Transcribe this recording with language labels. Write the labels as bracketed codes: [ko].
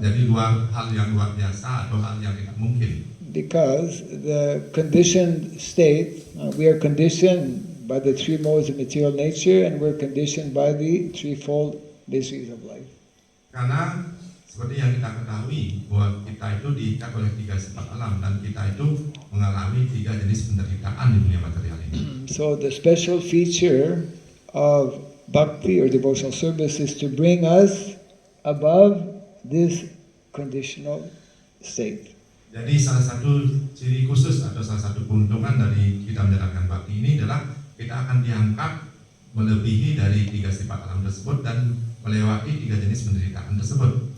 [id] Jadi hal yang luar biasa atau hal yang tidak mungkin. [en] Because the conditioned state, we are conditioned by the three modes of material nature, and we're conditioned by the threefold miseries of life. [id] Karena seperti yang kita ketahui bahwa kita itu diikat oleh 3 sifat alam dan kita itu mengalami 3 jenis penderitaan di dunia material ini. [en] So the special feature of bhakti or devotional service is to bring us above this conditional state. [id] Jadi salah satu ciri khusus atau salah satu keuntungan dari kita menjalankan bhakti ini adalah kita akan diangkat melebihi dari 3 sifat alam tersebut dan melewati 3 jenis penderitaan tersebut.